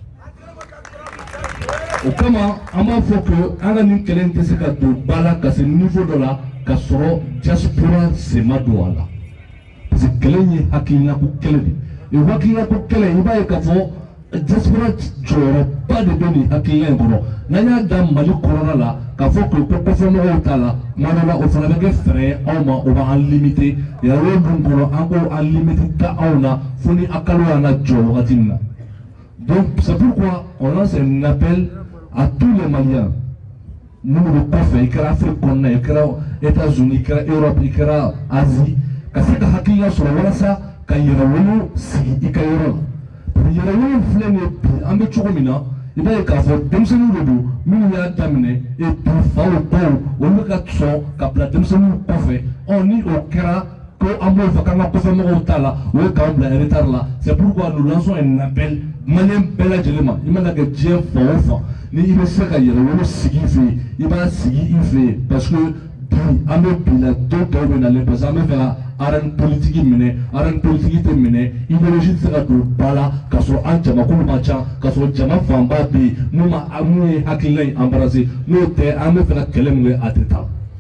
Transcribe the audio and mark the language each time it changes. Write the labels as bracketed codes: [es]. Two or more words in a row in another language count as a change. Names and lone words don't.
[bm] o kama an b'a fɔ que an ka nin kɛlɛ in tɛ se ka don ba la ka se niveau dɔ la ka sɔrɔ diaspora sen ma don a la [fr] parce que [bm] kɛlɛ in ye hakilinako kɛlɛ de o hakilinako kɛlɛ i b'a ye k'a fɔ diaspora jɔyɔrɔba de bɛ nin hakilina in kɔnɔ n'an y'a da Mali kɔnɔna la k'a fɔ ko kɔfɛmɔgɔw t'a la kuma dɔ la o fana bɛ kɛ fɛɛrɛ ye anw ma o b'an limité yɛrɛ dun kɔnɔ an k'o an limité ta anw na fo ni a kalo y'an na jɔ wagati min na [fr] donc c'est pourquoi on lance un appel à tous les Maliens [bm] minnu bɛ kɔfɛ i kɛra Afrique kɔnɔna i kɛra États-Unis i kɛra Europe i kɛra Asie ka se ka hakilina sɔrɔ walasa ka yɛrɛwolo sigi i ka yɔrɔ la yɛrɛwolo filɛ nin ye bi an bɛ cogo min na i b'a ye k'a fɔ denmisɛnninw de don minnu y'a daminɛ bi faw baw olu bɛ ka sɔn ka bila denmisɛnninw kɔfɛ ni o kɛra ko an b'o fɔ k'an ka kɔfɛmɔgɔw t'a la o ye k'an bila retard la [fr] c'est pourquoi nous lançons un appel [bm] maliyɛn bɛɛ lajɛlen ma i mana kɛ diɲɛ fan o fan ni i bɛ se ka yɛrɛwolo sigi i fɛ yen i b'a sigi i fɛ yen [fr] parce que [bm] bi an bɛ bi la don tɔw bɛ nalen [fr] parce que [bm] an bɛ fɛ ka [fr] arène politique [bm] minɛ [fr] arène politique [bm] tɛ minɛ idéologie tɛ se ka don ba la k'a sɔrɔ an jamakulu man ca k'a sɔrɔ jama fanba bɛ yen mun ye hakilina in embrasser n'o tɛ an bɛ fɛ ka kɛlɛ min kɛ a tɛ taa